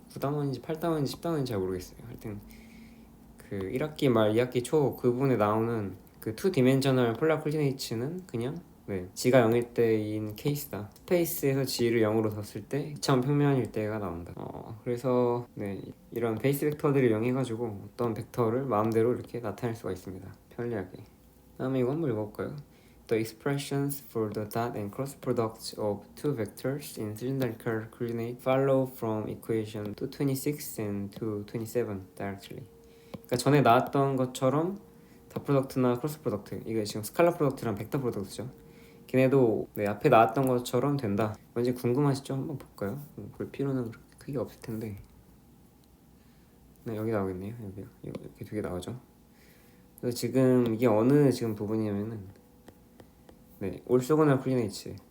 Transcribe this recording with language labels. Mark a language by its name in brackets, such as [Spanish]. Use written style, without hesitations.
[Korean] 9단원인지 8단원인지 10단원인지 잘 모르겠어요. 하여튼 그 1학기 말 2학기 초 그 부분에 나오는 그 투 디멘셔널 폴라 코디네이츠는 그냥 G가 0일 때인 케이스다. 스페이스에서 G를 0으로 뒀을 때 이차원 평면일 때가 나온다. 그래서 이런 베이스 벡터들을 이용해가지고 어떤 벡터를 마음대로 이렇게 나타낼 수가 있습니다. 편리하게. 다음에 이거 한번 읽어볼까요? [English] The expressions for the dot and cross products of two vectors in cylindrical coordinate follow from equation 226 and 227 directly. [Korean] 그러니까 전에 나왔던 것처럼 다 프로덕트나 크로스 프로덕트, 이게 지금 스칼라 프로덕트랑 벡터 프로덕트죠. 걔네도 앞에 나왔던 것처럼 된다. 뭔지 궁금하시죠? 한번 볼까요? 볼 필요는 그렇게 크게 없을 텐데. 여기 나오겠네요. 여기 이렇게 두 개 나오죠. 그래서 지금 이게 어느 지금 부분이냐면은 올소고날 콜리네이츠.